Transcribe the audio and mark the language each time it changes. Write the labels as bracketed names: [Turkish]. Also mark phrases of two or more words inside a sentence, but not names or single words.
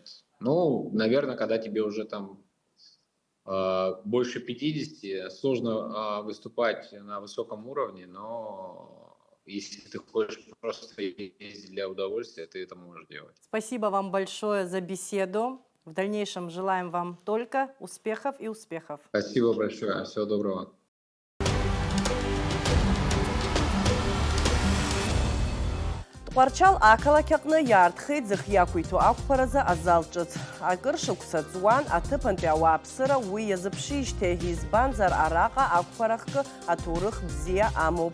[Russian] Ну, наверное, когда тебе уже там больше 50, сложно выступать на высоком уровне, но если ты хочешь просто ездить для удовольствия, ты это можешь делать. Спасибо вам большое за беседу. В дальнейшем желаем вам только успехов и успехов. Спасибо большое. Всего доброго. [Abkhazian] Тҟәарчал ақалақь аҟны иаартхеит зыхиақәиҭу ақәԥаразы азалҿыц. Акыр шықәса ҵуан аҭыԥантәи ауааԥсыра уи иазыԥшижьҭеи, избанзар араҟа ақәԥарахкы аҭоурых бзиа амоуп.